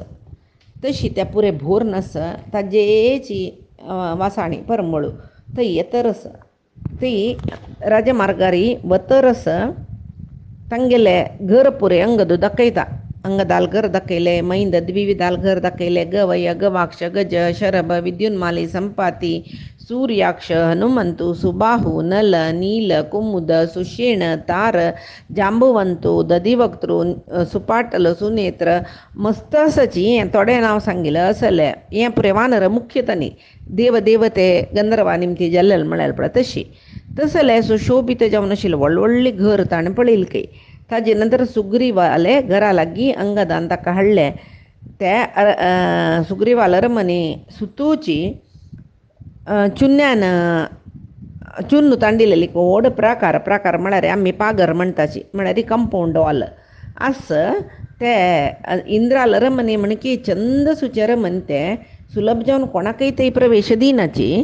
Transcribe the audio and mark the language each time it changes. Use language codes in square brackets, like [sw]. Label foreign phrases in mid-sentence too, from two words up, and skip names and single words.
[kok] तशी त्या पुरे भोर नस ताजेची वासाणी परंबळू थंय येतरस थंय राजमार्गारी वतरस तांगेले घर पुरे अंगद दाखयता. अंगदाल घर दाखयले, मैंद द्विविधाल घर दाखयले, गवय गवाक्ष गज शरभ विद्युन्माली संपाती सूर्याक्ष हनुमंतु सुबाहु नल नील कुमुद सुषेण तार जांबुवंतु दधिवक्तृ सुपाटल सुनेत्र मस्तसची हें थोडें नांव सांगिल्लें असलें. हें पुरे वानर मुख्यतनी देवते गंधर्वा निमती जाल्लेले म्हळ्यार पळय तशी तसलें सुशोभित जावन आशिल्लें व्हडलीं घर ताणें पळयलें काय. ताजे नंतर सुग्रीवाले घरा लागीं अंगदान ताका हाडलें. त्या सुग्रीवाल रमणी सुतूची चुन्यान चुन्न तांडिल्ली व्हड प्राकार म्हळ्यार आमी पागर म्हणटाची म्हळ्यार [en] compound wall [kok] आस ते इंद्राल रमणी म्हण की चंद सुचे रमण ते सुलभ जावन कोणाकय थंय प्रवेश दिनाची.